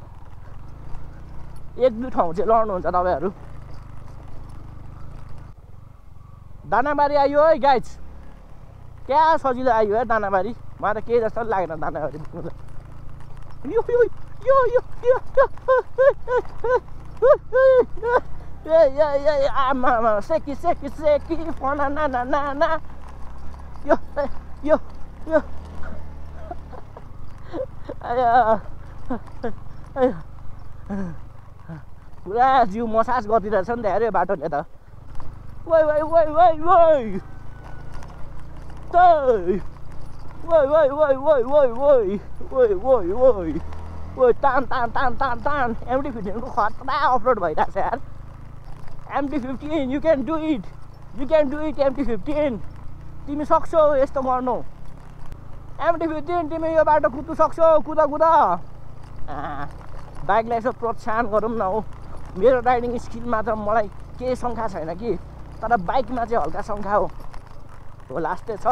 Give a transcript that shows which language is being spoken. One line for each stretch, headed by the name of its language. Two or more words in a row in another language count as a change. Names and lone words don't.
Nepali: 1-2 ठाउँ चाहिँ लड्नुहुन्छ तपाईँहरू। दानाबारी आयो है गाइज, क्या सजिलो आयो है दानाबारी। मलाई त केही जस्तो लागेन दानाबारी पुग्नु त। यो यो यो यो यो आमा सेकी सेकी सेकी फना ना ना ना ना, यो यो यो पुरा जिउ मसाज गरिदिरहेछ नि त यार यो बाटोले त। वै वै वै वै वै वै वै वै वै वै वै वै वै वै वै तान तान तान तान तान। MT-15 को खतरा अफरोड भइरहेछ यार।
English: MT-15 you can do it, you can do it MT-15,
Nepali: तिमी सक्छौ यस्तो गर्नु। MT-15 तिमी यो बाटो कुद्नु सक्छौ, कुदा कुदा। बाइकलाई यसो प्रोत्साहन गरौँ न हौ। मेरो राइडिङ स्किलमा त मलाई केही शङ्का छैन कि, तर बाइकमा चाहिँ हल्का शङ्का हो लास्टै छ।